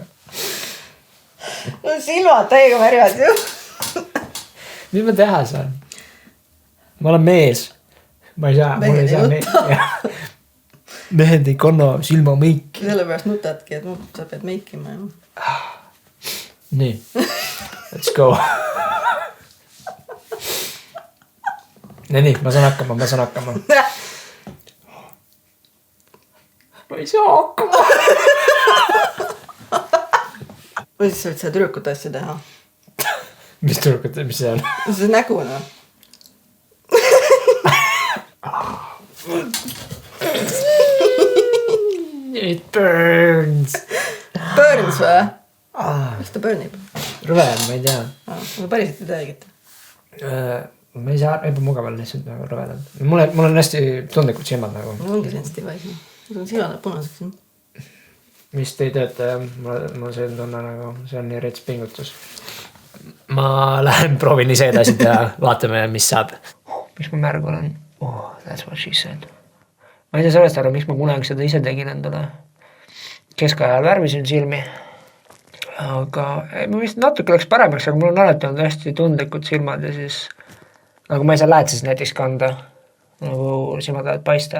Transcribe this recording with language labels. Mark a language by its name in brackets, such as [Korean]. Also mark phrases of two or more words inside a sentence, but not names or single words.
[Estonian] No silmad täiega märjad ju. Mis ma teha saan? Ma olen mees. Ma ei saa. Mehed ei kanna silma meiki. Sellepärast nutadki, et sa pead meikima. Nii. [English] Let's go. [Estonian] Nii, ma saan hakkama. Ma ei saa hakkama. Või siis sa võid seda tüdrukute asja teha. Mis tüdrukute, mis see on? See nägu, no. [English] It burns. [Estonian] Burns või? Mis ta burnib? Rõve, ma ei tea. Aga päriselt ei teagita. Ma ei saa, ebamugaval lihtsalt nagu rõvedad. Mul on hästi tundlikud silmad nagu. Mul ongi sensitiiv asi. Mul on silmad punaseks. Mis te ei tööta, mul see tunne nagu, see on nii rets pingutus. Ma lähen proovin ise edasi teha, vaatame, mis saab. Miks ma märg olen? [English] That's what she said. [Estonian] Ma ei saa sellest aru, miks ma kunagi seda ise tegin endale. Keskajal värvisin silmi. Aga ma vist natuke läks paremaks, aga mul on alati olnud hästi tundlikud silmad ja siis nagu ma ei saa läätses näiteks kanda, nagu silmad lähevad paista.